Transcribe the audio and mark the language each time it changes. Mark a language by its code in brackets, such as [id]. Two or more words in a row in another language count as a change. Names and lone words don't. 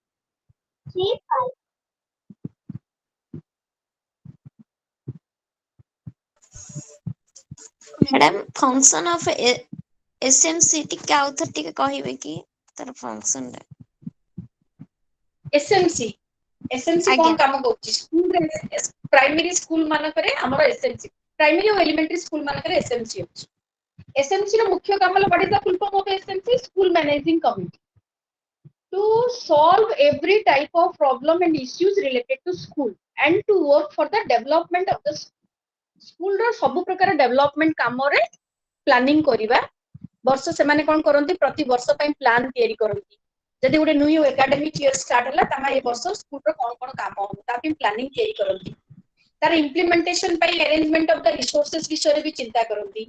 [en] madam function of SMC [or] ଟିକେ ଆଉ ଥରେ ଟିକେ କହିବେ କି ତାର ଫଙ୍କସନ ଟା? SMC କଣ ଆଜ୍ଞା କାମ କରୁଛି ସ୍କୁଲରେ? [en] primary school [or] ମାନଙ୍କରେ ଆମର SMC, ପ୍ରାଇମେରୀ ଆଉ [en] elementary school [or] ମାନଙ୍କରେ SMC ଅଛି। SMC ର ମୁଖ୍ୟ କାମ ହେଲା [en] what is the full form of SMC? School Managing Committee. To solve every type of problem and issues related to school and to work for the development of the school [or] ର ସବୁ ପ୍ରକାର ଡେଭଲପମେଣ୍ଟ କାମରେ ପ୍ଲାନିଂ କରିବା। ବର୍ଷ ସେମାନେ କଣ କରନ୍ତି, ପ୍ରତି ବର୍ଷ ପାଇଁ ପ୍ଲାନ୍ ତିଆରି କରନ୍ତି। ଯଦି ଗୋଟେ [en] new academic year start [or] ହେଲା ତାହା ଏ ବର୍ଷ ସ୍କୁଲର କଣ କଣ କାମ ହବ ତା ପାଇଁ ପ୍ଲାନିଂ ତିଆରି କରନ୍ତି। ତାର ଇମ୍ପ୍ଲିମେଣ୍ଟେସନ ପାଇଁ [en] arrangement of the resources [or] ବିଷୟରେ ବି ଚିନ୍ତା କରନ୍ତି।